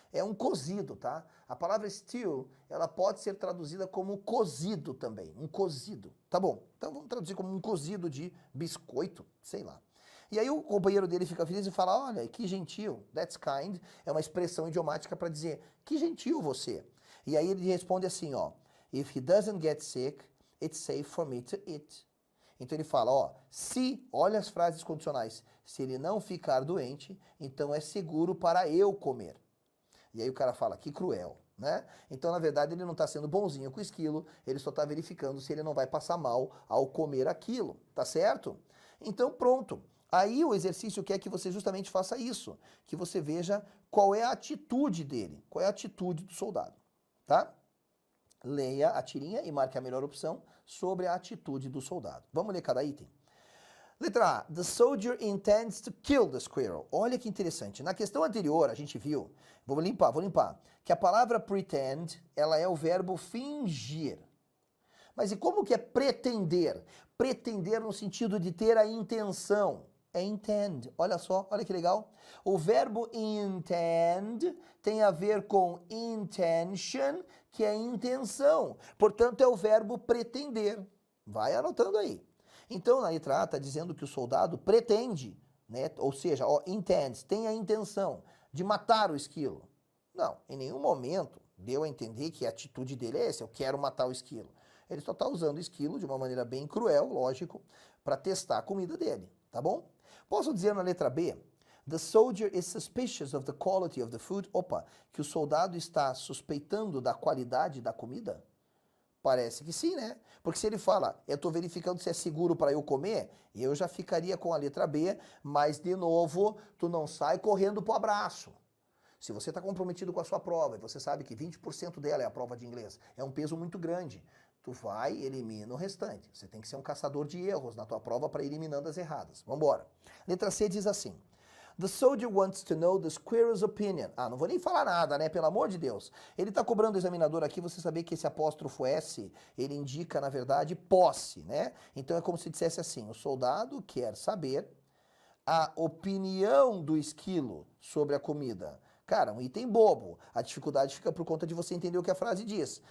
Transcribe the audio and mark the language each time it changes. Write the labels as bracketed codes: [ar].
[pt] É um cozido, tá? A palavra stew, ela pode ser traduzida como cozido também, um cozido. Tá bom, então vamos traduzir como um cozido de biscoito, sei lá. E aí o companheiro dele fica feliz e fala, olha, que gentil, [en] that's kind, [pt] é uma expressão idiomática para dizer, que gentil você. E aí ele responde assim, ó, [en] if he doesn't get sick, it's safe for me to eat. [pt] Então ele fala, ó, se, olha as frases condicionais, se ele não ficar doente, então é seguro para eu comer. E aí o cara fala, que cruel, né? Então, na verdade, ele não está sendo bonzinho com o esquilo, ele só está verificando se ele não vai passar mal ao comer aquilo, tá certo? Então, pronto. Aí o exercício quer que você justamente faça isso, que você veja qual é a atitude dele, qual é a atitude do soldado, tá? Leia a tirinha e marque a melhor opção sobre a atitude do soldado. Vamos ler cada item? Letra A. [en] The soldier intends to kill the squirrel. [pt] Olha que interessante. Na questão anterior, a gente viu, vou limpar, que a palavra pretend, ela é o verbo fingir. Mas e como que é pretender? Pretender no sentido de ter a intenção. É intend. Olha só, olha que legal. O verbo intend tem a ver com intention, que é intenção. Portanto, é o verbo pretender. Vai anotando aí. Então, na letra A está dizendo que o soldado pretende, né? Ou seja, ó, intends, tem a intenção de matar o esquilo. Não, em nenhum momento deu a entender que a atitude dele é essa, eu quero matar o esquilo. Ele só está usando o esquilo de uma maneira bem cruel, lógico, para testar a comida dele, tá bom? Posso dizer na letra B, [en] the soldier is suspicious of the quality of the food. [pt] Opa, que o soldado está suspeitando da qualidade da comida? Parece que sim, né? Porque se ele fala, eu estou verificando se é seguro para eu comer, eu já ficaria com a letra B, mas de novo, tu não sai correndo pro abraço. Se você está comprometido com a sua prova e você sabe que 20% dela é a prova de inglês, é um peso muito grande, tu vai e elimina o restante. Você tem que ser um caçador de erros na tua prova para ir eliminando as erradas. Vamos embora. Letra C diz assim. [en] The soldier wants to know the squirrel's opinion. [pt] Ah, não vou nem falar nada, né? Pelo amor de Deus. Ele está cobrando o examinador aqui, você saber que esse apóstrofo S, ele indica, na verdade, posse, né? Então é como se dissesse assim, o soldado quer saber a opinião do esquilo sobre a comida. Cara, um item bobo. A dificuldade fica por conta de você entender o que a frase diz.